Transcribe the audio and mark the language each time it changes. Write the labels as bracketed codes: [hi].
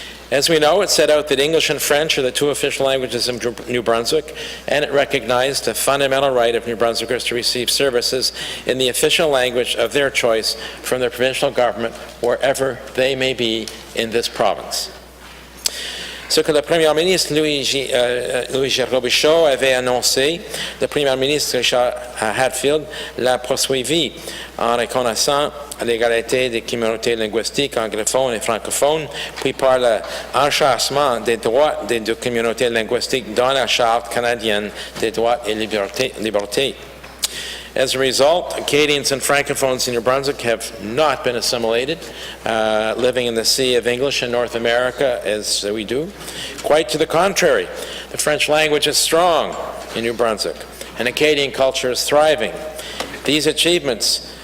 [en] As we know, it set out that English and French are the two official languages of New Brunswick, and it recognized the fundamental right of New Brunswickers to receive services in the official language of their choice from the provincial government wherever they may be in this province. [fr] Ce que le Premier ministre Louis Robichaud avait annoncé, le Premier ministre Richard Hadfield l'a poursuivi en reconnaissant l'égalité des communautés linguistiques anglophones et francophones, puis par l'enchâssement des droits des deux communautés linguistiques dans la Charte canadienne des droits et libertés. [en] As a result, Acadians and Francophones in New Brunswick have not been assimilated, living in the sea of English in North America as we do. Quite to the contrary, the French language is strong in New Brunswick, and Acadian culture is thriving. These achievements